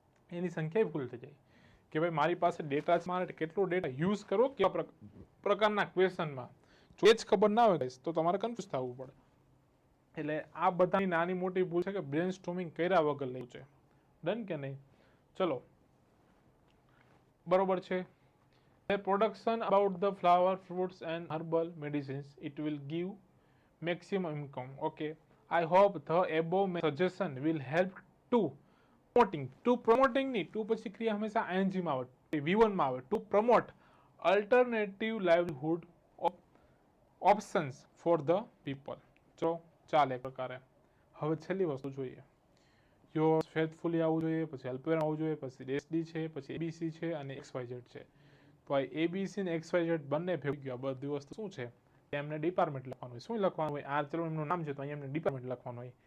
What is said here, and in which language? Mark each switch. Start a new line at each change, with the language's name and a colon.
Gujarati: એની સંખ્યા ભૂલ થઈ જાય કે ભાઈ મારી પાસે ડેટા છે, મારે કેટલો ડેટા યુઝ કરવો, કેવા પ્રકારના ક્વેશ્ચનમાં. જો એ જ ખબર ના હોય તો તમારે કન્ફ્યુઝ થવું પડે. એટલે આ બધાની નાની મોટી ભૂલ છે કે બ્રેન સ્ટોર્મિંગ કર્યા વગર લેવું છે. ડન કે નહીં? ચલો બરોબર છે.
English: The production about the flower, fruits and herbal medicines, it will give maximum income. Okay, I hope the above suggestion will help to promoting
Gujarati: ની to પછી ક્રિયા હંમેશા ing માં આવે,
English: V1 માં આવે. To promote alternative livelihood options for the people.
Gujarati: ચલો ચાલે પ્રકારે. હવે છેલ્લી વસ્તુ જોઈએ. યોર ફેથફુલી આવવું જોઈએ, પછી હેલ્પર આવવું જોઈએ, પછી SD છે, પછી ABC છે અને XYZ છે. તો આ ABC ને XYZ બંને ભેગું ગયા. બધી વસ્તુ શું છે? એમને ડિપાર્ટમેન્ટ લખવાનું હોય. શું લખવાનું હોય? આ ચલો એમનું નામ છે તો અહીંયા એમને ડિપાર્ટમેન્ટ લખવાનું હોય.